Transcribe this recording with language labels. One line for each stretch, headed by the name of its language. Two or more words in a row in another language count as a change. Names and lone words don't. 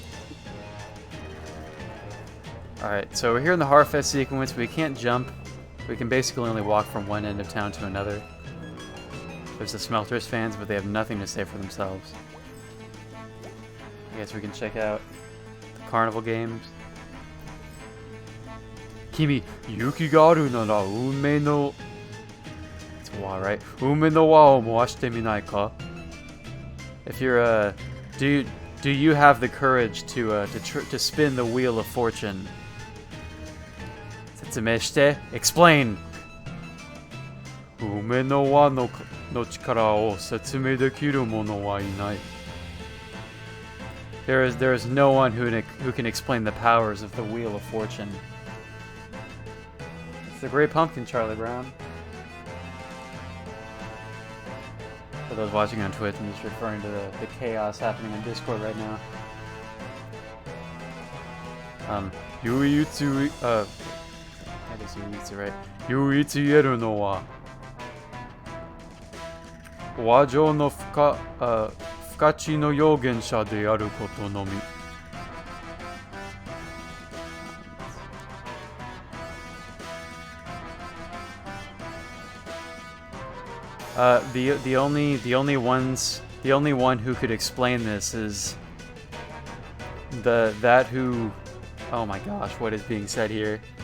English: Alright, so we're here in the Harfest sequence. We can't jump. We can basically only walk from one end of town to another. There's the Smelters fans, but they have nothing to say for themselves. I guess we can check out the carnival games.
Japanese: 君、勇気があるなら運命の...
English: It's wa, right?
Japanese: 運命の輪を回してみないか?
English: If you're, do you have the courage to spin the wheel of fortune?
Japanese: 説明して.
English: Explain!
Japanese: 運命の輪の力を説明できる者はいない.
English: There is no one who can explain the powers of the Wheel of Fortune. It's the Great Pumpkin, Charlie Brown. For those watching on Twitch, I'm just referring to the chaos happening on Discord right now. Yuitsu, that is Yuitsu, right?
Japanese: 唯一言えるのはわじょうの不可知の預言者であることのみ.
English: The only one who could explain this is that who, oh my gosh, what is being said here?